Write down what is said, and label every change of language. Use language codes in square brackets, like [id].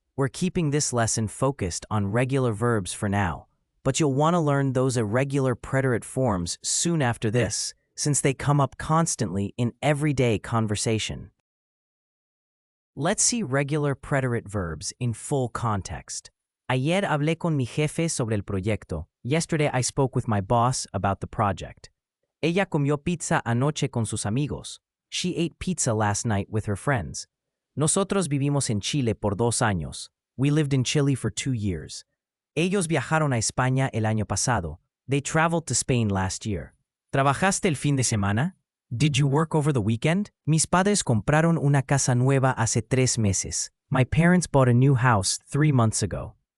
[en] We're keeping this lesson focused on regular verbs for now, but you'll want to learn those irregular preterite forms soon after this, since they come up constantly in everyday conversation. Let's see regular preterite verbs in full context. [es] Ayer hablé con mi jefe sobre el proyecto. [en] Yesterday I spoke with my boss about the project. [es] Ella comió pizza anoche con sus amigos. [en] She ate pizza last night with her friends. [es] Nosotros vivimos en Chile por 2 años. [en] We lived in Chile for 2 years. [es] Ellos viajaron a España el año pasado. [en] They traveled to Spain last year. [es] ¿Trabajaste el fin de semana? [en] Did you work over the weekend? [es] Mis padres compraron una casa nueva hace 3 meses. [en] My parents bought a new house 3 months ago.